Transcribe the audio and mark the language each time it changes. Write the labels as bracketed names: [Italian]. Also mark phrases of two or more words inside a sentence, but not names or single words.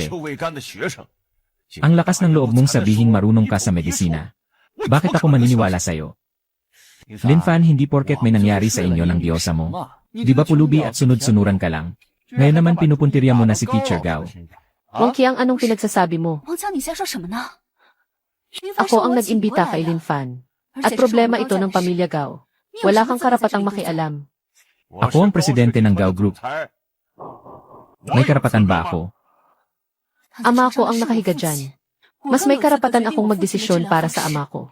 [Filipino] Ang lakas ng loob mong sabihin marunong ka sa medisina. Bakit ako maniniwala sa'yo? Lin Fan, hindi porket may nangyari sa inyo ng diyosa mo. Di ba pulubi at sunod-sunuran ka lang? Ngayon naman pinupuntirya mo na si Teacher Gao. Wang Qiang, anong pinagsasabi mo? [Chinese] 王江，你在说什么呢？ [Filipino] Ako ang nag-imbita kay Lin Fan. At problema ito ng pamilya Gao. Wala kang karapatang makialam. Ako ang presidente ng Gao Group. May karapatan ba ako? Ama ko ang nakahiga dyan. Mas may karapatan akong magdesisyon para sa ama ko.